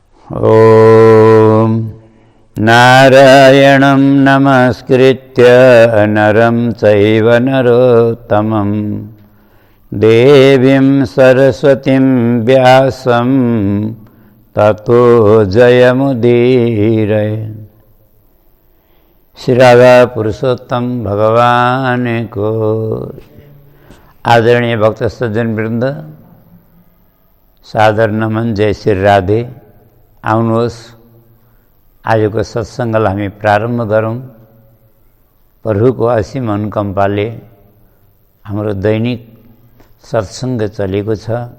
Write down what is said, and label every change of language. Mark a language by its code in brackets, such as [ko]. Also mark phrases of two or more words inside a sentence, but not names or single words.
[sa] ॐ नारायणं नमस्कृत्य नरं चैव नरोत्तमं देवीं सरस्वतीं व्यासं ततो जयमुदीरये। [ne] श्री राधा पुरुषोत्तम भगवान को आदरणीय भक्त सज्जन वृंद, सादर नमन। जय श्री राधे। आउनुहोस् आजको सत्सङ्गलाई हामी प्रारम्भ गरौँ। प्रभुको असीम अनुकम्पाले हाम्रो दैनिक सत्सङ्ग चलेको छ।